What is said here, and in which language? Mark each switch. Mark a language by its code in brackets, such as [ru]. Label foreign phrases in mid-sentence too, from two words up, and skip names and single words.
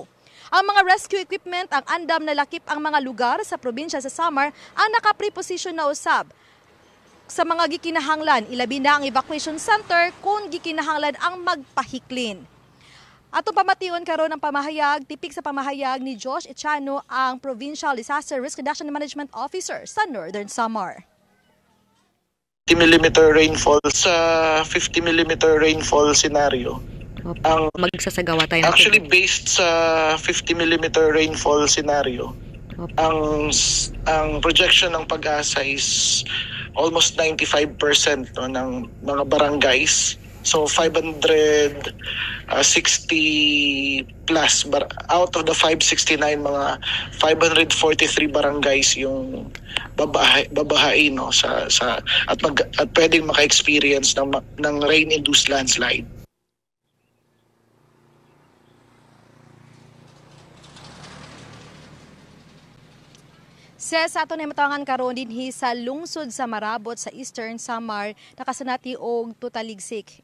[ceb] Ang mga [en] rescue equipment [ceb] ang andam na lakip ang mga lugar sa probinsya sa Samar ang naka-preposition na usab sa mga gikinahanglan, ilabi na ang [en] evacuation center [ceb] kung gikinahanglan ang magpahiklin. Atong pamation karon ang pamahayag, tipik sa pamahayag ni Josh Echano, ang [en] Provincial Disaster Risk Reduction and Management Officer [ceb] sa Northern Samar. [en] 50mm rainfall sa 50mm rainfall scenario. [tl] Ang magsasagawa tayo [en] actually based sa 50mm rainfall scenario. [tl] Ang projection ng Pag-asa [en] is almost [tl] 95% no, ng mga barangays. So 560 [en] plus out of the [tl] 569 mga 543 barangays yung babahain no sa at pwedeng maka-experience ng [en] rain-induced landslide. [ceb] Sa ato na matangan karon dinhi sa lungsod sa Marabot sa Eastern Samar nakasanati og tutaligsik.